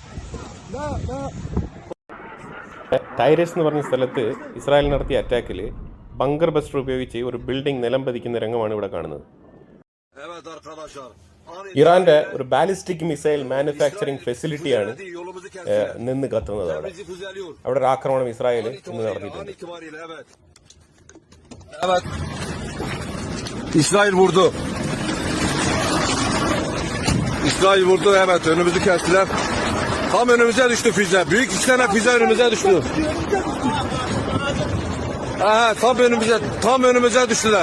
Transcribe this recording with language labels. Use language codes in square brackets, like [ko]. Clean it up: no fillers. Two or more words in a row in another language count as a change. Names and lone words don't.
[ml] ടൈറസ് എന്ന് പറഞ്ഞ സ്ഥലത്ത് ഇസ്രായേൽ നടത്തിയ അറ്റാക്കിൽ [en] bunker buster [ml] ഉപയോഗിച്ച് ഒരു ബിൽഡിംഗ് നിലം പതിക്കുന്ന രംഗമാണ് ഇവിടെ കാണുന്നത്. ഇറാന്റെ ഒരു [en] ballistic missile manufacturing [ml] ഫെസിലിറ്റിയാണ് നിന്ന് കത്തുന്നത്. അവിടെ ഒരു ആക്രമണം ഇസ്രായേൽ ഇന്ന് നടത്തിയിട്ടുണ്ട്. [tr] İsrail vurdu. Evet, önümüzü kestiler. Tam önümüze düştü füze. Büyük 2 tane füze önümüze düştü. Tam önümüze düştüler.